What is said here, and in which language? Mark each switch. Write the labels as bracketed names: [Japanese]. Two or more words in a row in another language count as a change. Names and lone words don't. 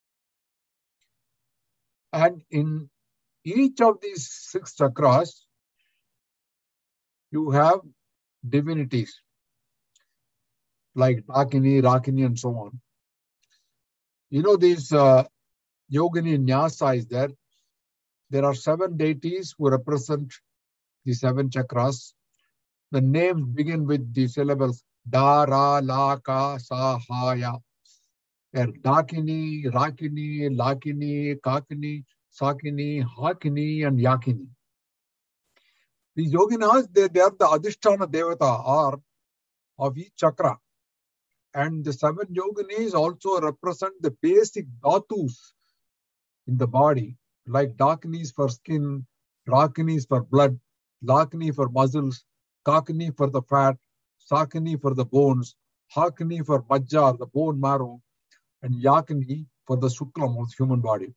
[English] And in each of these 6 chakras, you have divinities like Dakini, Rakini, and so on. These [Sanskrit] Yogini Nyasa [English] is there. There are 7 deities who represent the 7 chakras. The names begin with the syllables Da, Ra, La, Ka, Sa, Ha, Ya. They're Dakini, Rakini, Lakini, Kakini, Sakini, Hakini, and Yakini. These yoginas, they are the [Sanskrit] Adhisthana Devata [English] or of each chakra. And the 7 yoginis also represent the basic dhatus in the body, like Dakinis for skin, Rakinis for blood, Lakini for muscles, Kakini for the fat, Sakini for the bones, Hakini for Majja, the bone marrow, and Yakini for the Shuklam of the human body.